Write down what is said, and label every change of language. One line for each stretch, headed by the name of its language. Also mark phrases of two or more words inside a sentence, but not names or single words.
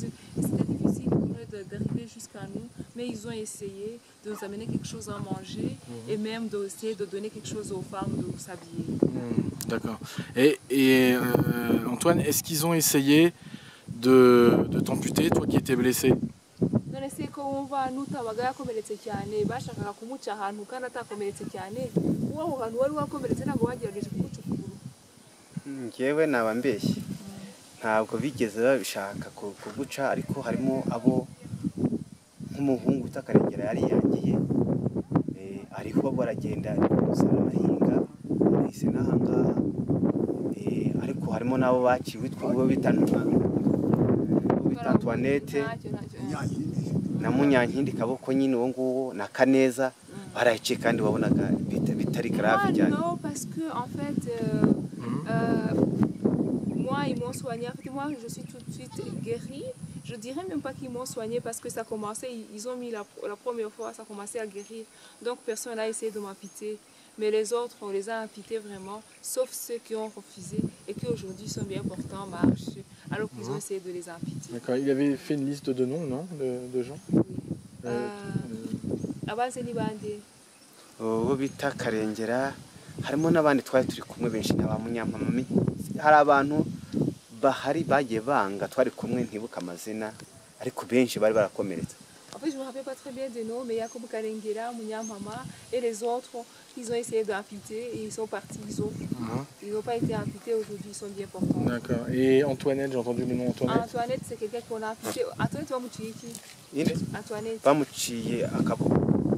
French: C'était difficile pour eux d'arriver jusqu'à nous, mais ils ont essayé de nous amener quelque chose à manger et même d'essayer de donner quelque chose aux femmes de s'habiller. D'accord. Et Antoine, est-ce qu'ils ont essayé de t'amputer, toi qui étais blessé?
Kinyarwanda: Nonese ko wumva nutabaga yakomeretse cyane bashakaga kumuca ahantu kandi atakomeretse cyane uwo hantu wari wakomeretse ntabwo bagerageje kumuca ukuguru? Njyewe naba mbeshye ntabwo bigeze babishaka kuguca, ariko harimo abo nk'umuhungu utakarengera yari yagiye ariko baragenda gusana amahinga bahise n'ahangaha, ariko harimo n'abo baciwe tw'uwo bita Antoinette na Munyankindi Kaboko nyine uwo nguwo na Kaneza baraciye kandi wabonaga bitari grave cyane.
French: Non, parce que en fait moi ils m'ont soigné. En fait, moi je suis tout de suite guérie. Je dirais même pas qu'ils m'ont soigné parce que ça commençait, ils ont mis la première fois, ça commençait à guérir. Donc personne n'a essayé de m'amputer. Mais les autres, on les a amputés vraiment, sauf ceux qui ont refusé et qui aujourd'hui sont bien portants en marche, alors qu'ils ont essayé de les amputer. D'accord, il avait fait une liste de noms, non, de gens? Oui.
Kinyarwanda: Abazi ni bande? Uwo bita Karengera, harimo n'abandi twari turi kumwe benshi n'aba Munyampamami. Hari abantu bahari bagiye banga twari kumwe ntibuka amazina, ariko benshi bari barakomeretse.
French: En fait, je ne me rappelle pas très bien des noms, mais il y a comme Karengera, Munyampama et les autres, ils ont essayé d'amputer et ils sont partis. Ils n'ont pas été amputés aujourd'hui, ils sont bien portants. D'accord. Et Antoinette, j'ai entendu le nom Antoinette. Antoinette, c'est quelqu'un qu'on a amputé. Antoinette, tu vas me tuer qui?
Kinyarwanda: Antoinette. Bamuciye akaboko.